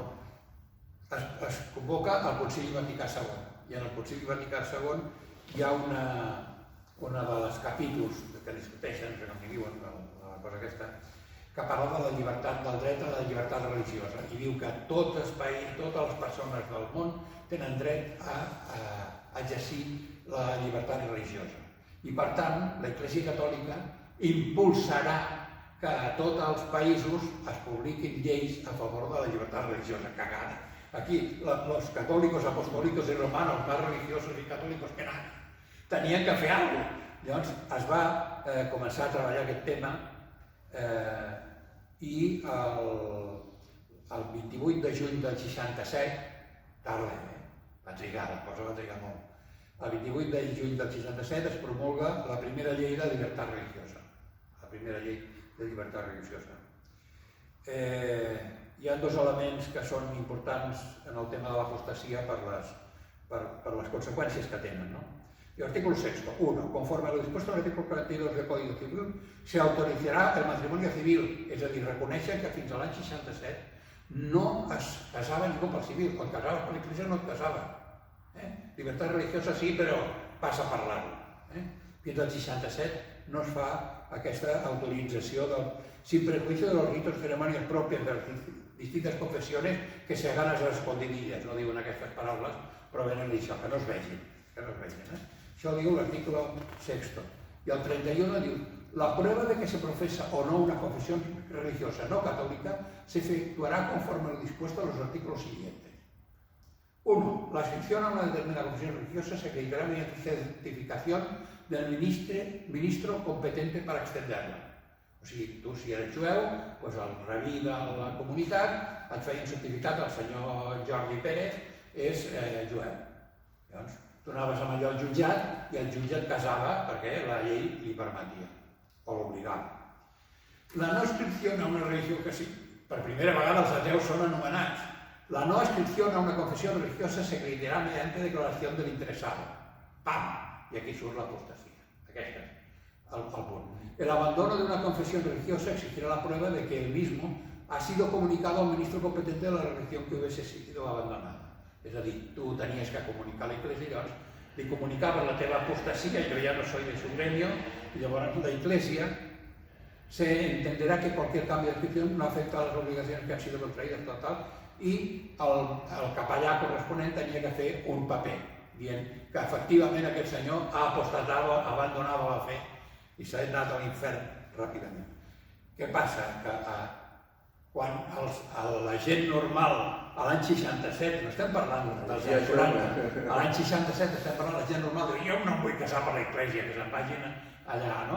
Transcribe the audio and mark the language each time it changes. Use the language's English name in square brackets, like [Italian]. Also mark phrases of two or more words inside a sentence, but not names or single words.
[Catalan] Es convoca el Concili Vaticà II, i en el Concili Vaticà II hi ha una dels capítols que discuteixen, que no m'hi diuen, la cosa aquesta, que parla de la llibertat del dret a la llibertat religiosa i diu que totes les persones del món tenen dret a exercir la llibertat religiosa. I per tant, la Iglesia Catòlica impulsarà que a tots els països es publiquin lleis a favor de la llibertat religiosa. Cagada. [Spanish] Aquí, los católicos, apostólicos y romanos, más religiosos y católicos que nada, [Catalan] tenien que fer alguna cosa. Llavors es va començar a treballar aquest tema i el 28 de juny del 67, tarda, va trigar, la cosa va trigar molt. El 28 de juny del 67 es promulga la primera llei de llibertat religiosa. La primera llei de llibertat religiosa. Hi ha dos elements que són importants en el tema de l'apostasia per les conseqüències que tenen. [Spanish] El artículo 6, 1. Conforme a lo dispuesto en el artículo 42 del Código Civil, se autorizará el matrimonio civil, [Catalan] és a dir, reconèixer que fins a l'any 67 no es casava ningú pel civil. Quan casaves per l'Església no et casava. Llibertat religiosa sí, però passa a parlar-ho. Fins al 67 no es fa aquesta autorització [Spanish] sin prejuicio de los ritos y ceremonias propias de las distintas confessiones que se hagan a las escondidillas. [Catalan] No diuen aquestes paraules, però venen d'això, que no es vegin. Això diu l'artícle 6. [Spanish] Y el 31 diu: la prueba de que se profesa o no una confesión religiosa no católica se efectuará conforme lo dispuesto en los artículos siguientes. 1. La inscripción a una determinada confesión religiosa se acreditará mediante certificación del ministro competente para extenderla. [Catalan] O sigui, tu, si eres jueu, doncs el rabí de la comunitat et feia un certificat, el senyor Jordi Pérez és jueu. Llavors, tu anaves amb allò al jutjat i el jutge et casava perquè la llei li permetia, o l'obligava. [Spanish] La no inscripción a una religión que sí, [Catalan] per primera vegada els ateus són anomenats. [Spanish] La no inscripción a una confesión religiosa se acreditará mediante declaración del interesado. [Catalan] ¡Pam! Y aquí surt l'apostasia. Aquest és el punt. [Spanish] El abandono de una confesión religiosa exigirá la prueba de que el mismo ha sido comunicado al ministro competente de la religión que hubiese sido abandonada. [Catalan] És a dir, tu tenies que comunicar a l'Iglesia, llavors li comunicaves la teva apostasia, [Spanish] yo ya no soy de su gremio, y llavors la Iglesia se entenderá que cualquier cambio de inscripción no afecta a las obligaciones que han sido contraídas, [Catalan] tal, i el capellà corresponent tenia que fer un paper dient que efectivament aquest senyor ha apostatava, abandonava la fe i s'ha anat a l'infern ràpidament. Què passa? Que quan la gent normal a l'any 67, no estem parlant dels anys 40, a l'any 67 estem parlant de la gent normal, diu, jo no em vull casar per l'Església, que se'n vagin allà, no?